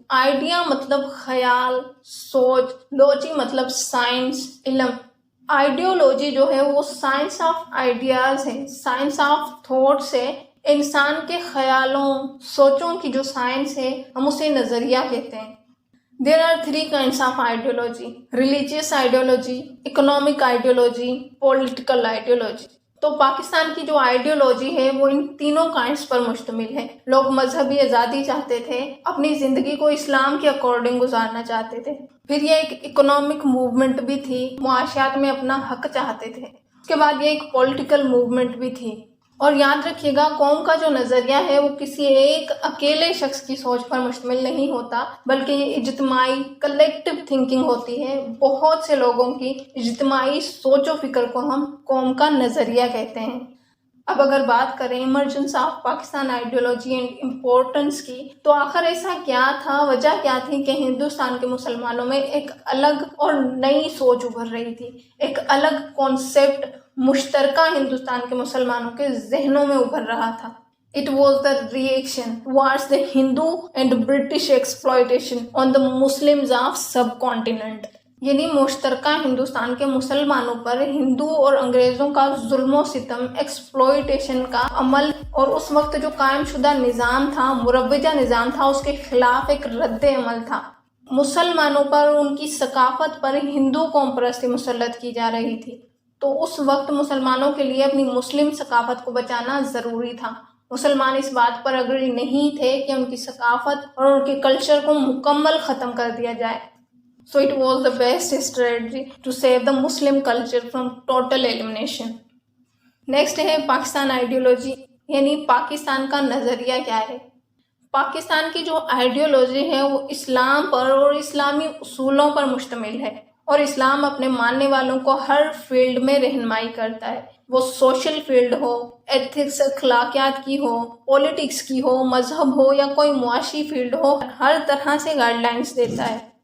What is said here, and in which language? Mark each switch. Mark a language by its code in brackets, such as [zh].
[ur] Idea مطلب خیال, سوچ, لوجی مطلب سائنس, علم. آئیڈیولوجی جو ہے وہ سائنس آف آئیڈیاز ہے, سائنس آف تھاٹس ہے. انسان کے خیالوں, سوچوں کی جو سائنس ہے ہم اسے نظریہ کہتے ہیں. [en] There are 3 kinds of ideology: religious ideology, economic ideology, political ideology. [ur] تو پاکستان کی جو آئیڈیولوجی ہے وہ ان تینوں کائنڈس پر مشتمل ہے. لوگ مذہبی آزادی چاہتے تھے, اپنی زندگی کو اسلام کے اکارڈنگ گزارنا چاہتے تھے. پھر یہ ایک اکنامک موومنٹ بھی تھی, معاشیات میں اپنا حق چاہتے تھے. اس کے بعد یہ ایک پولیٹیکل موومنٹ بھی تھی. اور یاد رکھیے گا, قوم کا جو نظریہ ہے وہ کسی ایک اکیلے شخص کی سوچ پر مشتمل نہیں ہوتا, بلکہ یہ اجتماعی کلیکٹیو تھنکنگ ہوتی ہے. بہت سے لوگوں کی اجتماعی سوچ و فکر کو ہم قوم کا نظریہ کہتے ہیں. اب اگر بات کریں emergence of Pakistan ideology and importance کی, تو آخر ایسا کیا تھا, وجہ کیا تھی کہ ہندوستان کے مسلمانوں میں ایک الگ اور نئی سوچ ابھر رہی تھی, ایک الگ کانسیپٹ مشترکہ ہندوستان کے مسلمانوں کے ذہنوں میں ابھر رہا تھا. [en] It was the reaction towards the Hindu and British exploitation on the Muslims of subcontinent. [ur] یعنی مشترکہ ہندوستان کے مسلمانوں پر ہندو اور انگریزوں کا ظلم و ستم, ایکسپلوئٹیشن کا عمل, اور اس وقت جو قائم شدہ نظام تھا, مروجہ نظام تھا, اس کے خلاف ایک رد عمل تھا. مسلمانوں پر, ان کی ثقافت پر ہندو قوم پرستی مسلط کی جا رہی تھی. تو اس وقت مسلمانوں کے لیے اپنی مسلم ثقافت کو بچانا ضروری تھا. مسلمان اس بات پر اگری نہیں تھے کہ ان کی ثقافت اور ان کے کلچر کو مکمل ختم کر دیا جائے. [en] So it was the best strategy to save the Muslim culture from total elimination. [ur] Next ہے پاکستان آئیڈیولوجی, یعنی پاکستان کا نظریہ کیا ہے. پاکستان کی جو آئیڈیولوجی ہے وہ اسلام پر اور اسلامی اصولوں پر مشتمل ہے, اور اسلام اپنے ماننے والوں کو ہر فیلڈ میں رہنمائی کرتا ہے. وہ سوشل فیلڈ ہو, ایتھکس اخلاقیات کی ہو, پولیٹکس کی ہو, مذہب ہو یا کوئی معاشی فیلڈ ہو, ہر طرح سے گائیڈ لائنس دیتا ہے.